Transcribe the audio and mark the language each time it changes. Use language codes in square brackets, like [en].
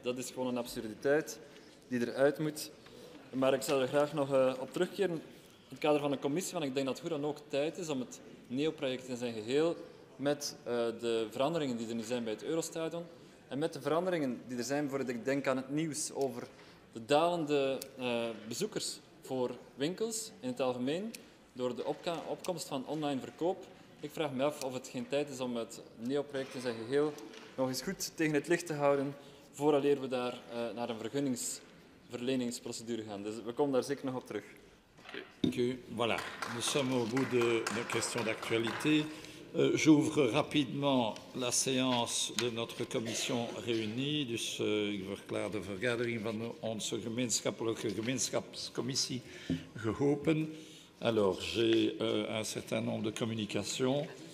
[nl] Dat is gewoon een absurditeit die eruit moet. Maar ik zou er graag nog op terugkeren in het kader van de commissie, want ik denk dat het hoe dan ook tijd is om het NEO-project in zijn geheel met de veranderingen die er nu zijn bij het Eurostadion en met de veranderingen die er zijn, bijvoorbeeld ik denk aan het nieuws over de dalende bezoekers voor winkels in het algemeen door de opkomst van online verkoop. Ik vraag me af of het geen tijd is om het NEO-project in zijn geheel nog eens goed tegen het licht te houden vooraleer we daar naar een vergunningsverleningsprocedure gaan. Dus we komen daar zeker nog op terug. [fr] Voilà, nous sommes au bout de nos questions d'actualité. J'ouvre rapidement la séance de notre commission réunie. [nl] Dus ik verklaar de vergadering van onze gemeenschappelijke gemeenschapscommissie geopend. [fr] Alors, j'ai un certain nombre de communications.